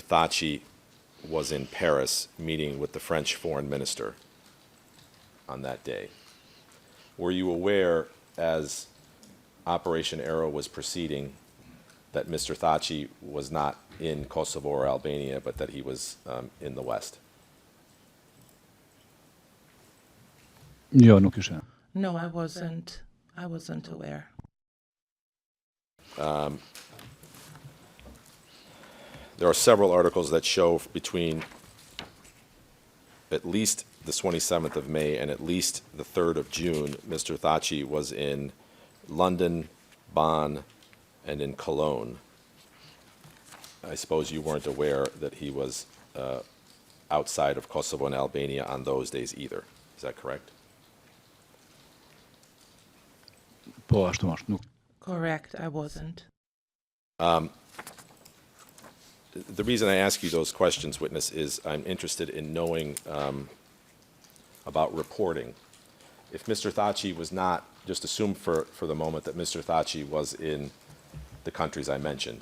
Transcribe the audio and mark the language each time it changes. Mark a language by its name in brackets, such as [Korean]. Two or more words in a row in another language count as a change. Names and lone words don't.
[English] Thaçi was in Paris meeting with the French foreign minister on that day. Were you aware, as Operation Arrow was proceeding, that Mr. Thaçi was not in Kosovo or Albania, but that he was in the West? [Albanian] jo nuk isha. [English] No, I wasn't aware. There are several articles that show between at least the 27th of May and at least the 3rd of June, Mr. Thaçi was in London, Bonn, and in Cologne. I suppose you weren't aware that he was outside of Kosovo and Albania on those days either. Is that correct? [Albanian] Po ashtu është, nuk. [English] Correct, I wasn't. The reason I ask you those questions, witness, is I'm interested in knowing about reporting. If Mr. Thaçi was not, just assume for the moment that Mr. Thaçi was in the countries I mentioned.